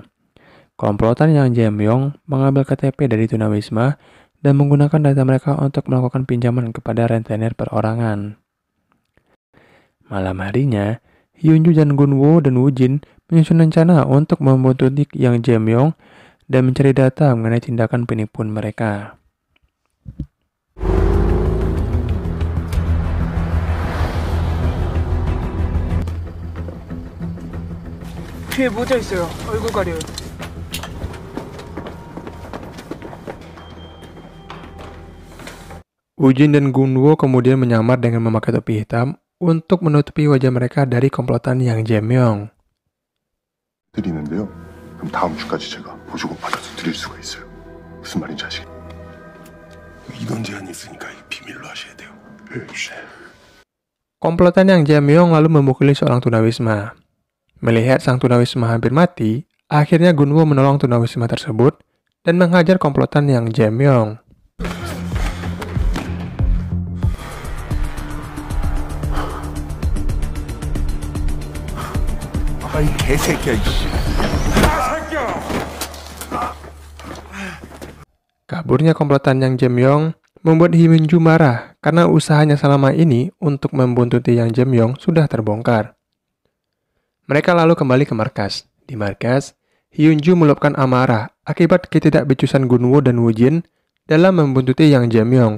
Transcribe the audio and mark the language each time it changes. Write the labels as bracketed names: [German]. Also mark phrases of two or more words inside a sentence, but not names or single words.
[Indonesian] Komplotan Yang Jae-myung mengambil KTP dari tunawisma dan menggunakan data mereka untuk melakukan pinjaman kepada rentenir perorangan. Malam harinya, Hyun-ju dan Gunwo dan Woo-jin menyusun rencana untuk membuntuti Yang Jae-myung dan mencari data mengenai tindakan penipuan mereka. [Korean] 귀에 모자 있어요. 얼굴 가려요. [Indonesian] Woo-jin dan Gunwo kemudian menyamar dengan memakai topi hitam untuk menutupi wajah mereka dari komplotan Yang Jae-myung. [Korean] 드리는데요. 그럼 다음 주까지 제가 보조금 받아서 드릴 수가 있어요. 무슨 말인지 아시겠어요? 이런 제한이 있으니까 비밀로 하셔야 돼요. [Indonesian] Komplotan Yang Jae-myung lalu memukuli seorang tunawisma. Melihat sang tunawisma hampir mati, akhirnya Gunwo menolong tunawisma tersebut dan menghajar komplotan Yang Jae-myung. [Korean] 이 개새끼야. [Indonesian] Kaburnya komplotan Yang Jae-myung membuat Hyun-ju marah karena usahanya selama ini untuk membuntuti Yang Jae-myung sudah terbongkar. Mereka lalu kembali ke markas. Di markas, Hyun-ju meluapkan amarah akibat ketidakbecusan Gunwo dan Woo-jin dalam membuntuti Yang Jae-myung.